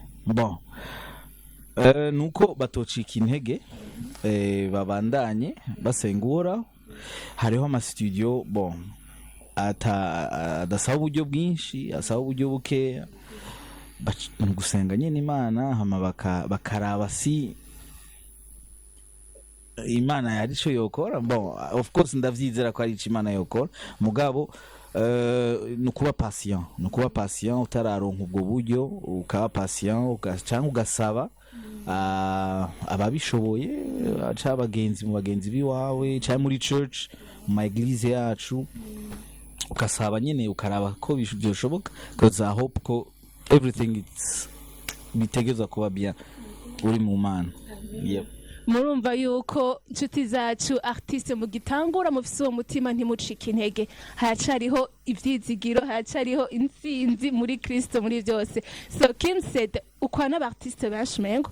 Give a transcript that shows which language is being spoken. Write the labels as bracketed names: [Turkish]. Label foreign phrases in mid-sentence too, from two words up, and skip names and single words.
[Rundi] Bon, nuko batocika intege, babandanye basengura. Hariho ama studio bon adasaba uburyo bwinshi, asaba uburyo buke, gusenga nyene Imana, hama bakaraba si Imana yari cyo yokora. Bon, [English] of course [Rundi] ndavyizera ko ari cyo Imana yokora, mugabo nukuba patient, utararonka ubwo buryo ukaba patient, cyangwa ugasaba ababishoboye, aca abagenzi mu bagenzi biwawe, cyangwa muri church, mu eglise yacu, ukasaba nyene ukaraba ko byoshoboka, [English] because I hope [Rundi] ko everything bitegeza kuba bien uri mu Mana. Yep. Murumva yuko inshuti zacu artiste mu gitangura mufise uwo mutima ntimucike intege, haracariho ivyizigiro, haracariho intsinzi muri Kristo muri byose. So KimCed ukwana abartiste benshi mengo